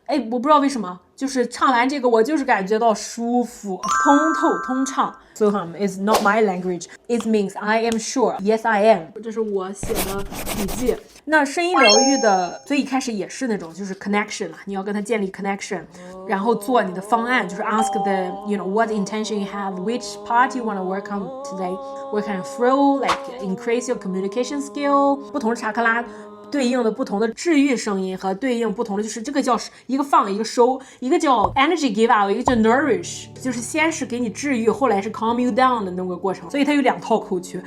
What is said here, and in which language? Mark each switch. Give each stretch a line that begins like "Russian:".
Chinese: 我不知道为什么，就是唱完这个我就是感觉到舒服，通透通畅。
English: Suham is not my language. It means I am sure. Yes, I am.
Chinese: 这是我写的笔记。那声音疗愈的最一开始也是那种就是 connection 了，你要跟他建立 connection， 然后做你的方案，就是
English: ask the what intention you have, which part you want to work on today, what kind of flow, like increase your communication skill.
Chinese: 不同的查克拉对应的不同的治愈声音和对应不同的，就是这个叫一个放一个收，一个叫
English: energy give out，
Chinese: 一个叫 nourish， 就是先是给你治愈，后来是
English: calm you down
Chinese: 的那个过程。所以它有2套口诀。